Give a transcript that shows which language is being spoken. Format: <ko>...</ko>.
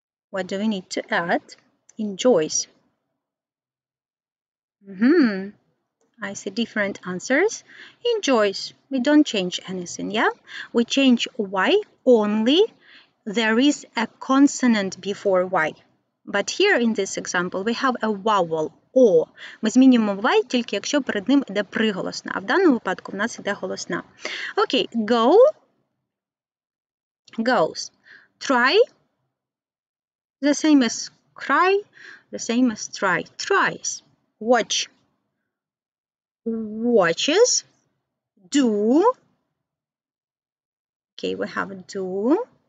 <en>What do we need to add? Enjoys. I see different answers. Enjoys. We don't change anything, yeah? We change y only. There is a consonant before y. But here in this example we have a vowel о.</en> <uk>Ми змінюємо y тільки якщо перед ним йде приголосна, а в даному випадку в нас йде голосна.</uk> <en>Окей, go, goes. Try, the same as cry, the same as try, tries. Watch, watches. Do, okay, we have do.</en>